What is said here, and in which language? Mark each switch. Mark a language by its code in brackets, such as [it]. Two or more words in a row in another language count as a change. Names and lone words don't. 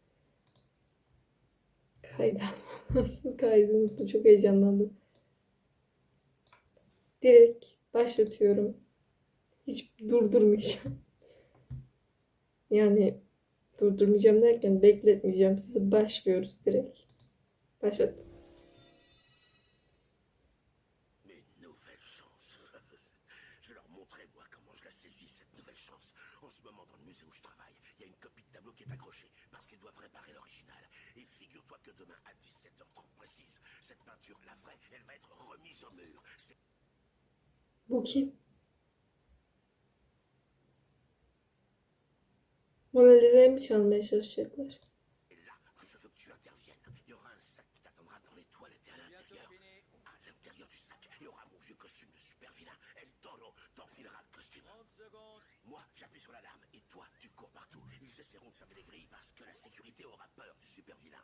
[tr] Kaydı kaydı unuttum, çok heyecanlandım. Direkt başlatıyorum. Hiç durdurmayacağım. Yani durdurmayacağım derken bekletmeyeceğim. Sizi başlıyoruz direkt. Başlat. [fr] Mais nouvelle chance. Je vais leur montrer, moi, comment je la saisis, cette nouvelle chance. En ce moment, dans le musée où je travaille, il y a une copie de tableau qui est accrochée, parce qu'ils doivent réparer l'original. Et figure-toi que demain, à 17h30 précise, cette peinture, la vraie, elle va être remise au mur. C'est [tr] Bu kim? Mona Lisa'yı mı çalmaya çalışacaklar? [fr] là que je veux que tu interviennes. Il y aura un sac qui t'attendra dans les toilettes et à l'intérieur. À l'intérieur du sac, il y aura mon vieux costume de super vilain. El Toro t'enfilera le costume. 30 secondes. Moi, j'appuie sur l'alarme et toi, tu cours partout. Ils essaieront de fermer les grilles parce que la sécurité aura peur du super vilain.